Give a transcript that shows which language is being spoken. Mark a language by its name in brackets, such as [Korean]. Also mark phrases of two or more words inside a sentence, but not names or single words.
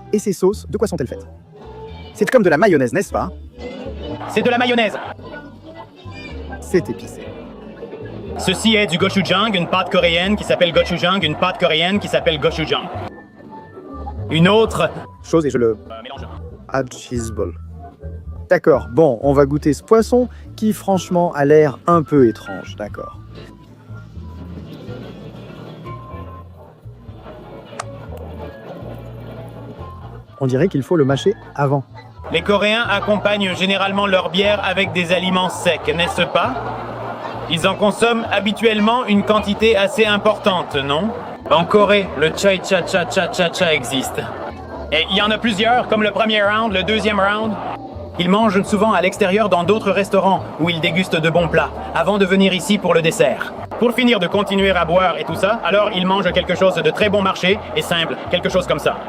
[French] Et ces sauces, de quoi sont-elles faites? C'est comme de la mayonnaise, n'est-ce pas? C'est de la mayonnaise. C'est épicé. Ceci est du gochujang, une pâte coréenne qui s'appelle gochujang, une pâte coréenne qui s'appelle gochujang. Une autre... Chose et je le... mélange. [English] Add cheese ball. [French] D'accord, bon, on va goûter ce poisson qui franchement a l'air un peu étrange, d'accord. On dirait qu'il faut le mâcher avant. Les Coréens accompagnent généralement leur bière avec des aliments secs, n'est-ce pas? Ils en consomment habituellement une quantité assez importante, non? En Corée, le chai cha cha cha cha cha existe. Et il y en a plusieurs, comme le premier round, le deuxième round. Ils mangent souvent à l'extérieur dans d'autres restaurants où ils dégustent de bons plats, avant de venir ici pour le dessert. Pour finir de continuer à boire et tout ça, alors ils mangent quelque chose de très bon marché et simple, quelque chose comme ça.